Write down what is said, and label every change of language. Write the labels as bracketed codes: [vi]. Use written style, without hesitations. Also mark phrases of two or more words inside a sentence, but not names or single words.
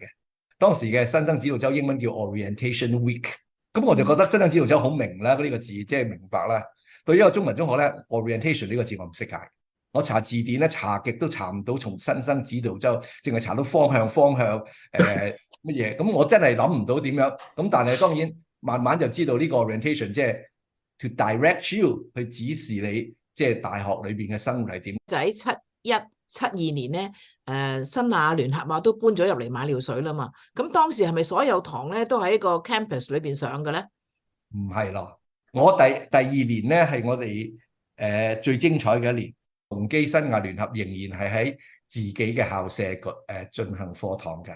[yue] 當時嘅新生指導周英文叫 [en] Orientation Week， [yue] 咁我就覺得新生指導周好明啦，呢個字即係明白啦。對於一個中文中學咧 ，Orientation 呢個字我唔識解，我查字典咧查極都查唔到，從新生指導周淨係查到方向乜嘢，咁我真係諗唔到點樣。咁但係當然慢慢就知道呢個 Orientation 即係 [en] to direct you [yue] 去指示你，即係大學裏邊嘅生活係點。就喺71、72年咧，新亞聯合啊都搬咗入嚟馬料水啦嘛。咁當時係咪所有堂咧都喺個 campus 裏邊上嘅咧？唔係咯，我第二年咧係我哋最精彩嘅一年，崇基新亞聯合仍然係喺自己嘅校舍進行課堂嘅。